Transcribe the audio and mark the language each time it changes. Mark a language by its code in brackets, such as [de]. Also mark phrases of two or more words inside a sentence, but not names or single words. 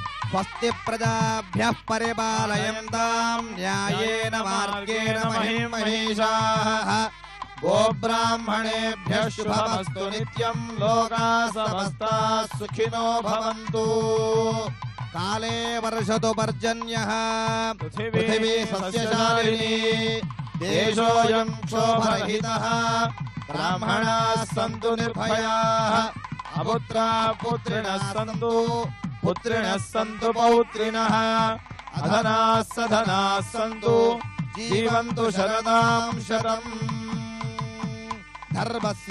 [sa] స్వస్తి ప్రజాభ్యః పరిపాలయంతాం న్యాయేన మార్గేణ మహిం మహేషాః గోబ్రాహ్మణేభ్యః శుభమస్తు నిత్యం లోకాః సమస్తాః సుఖినో భవంతు కాలే వర్షతు పర్జన్యః పృథివీ సస్యశాలినీ దేశోऽयं క్షోభరహితः బ్రాహ్మణాः సంతు నిర్భయాः అపుత్రాः పుత్రిణः సంతు పుత్రిణः సంతు పౌత్రిణः అధనాः సధనాः సంతు జీవంతు శరదాం శతం ధర్మస్య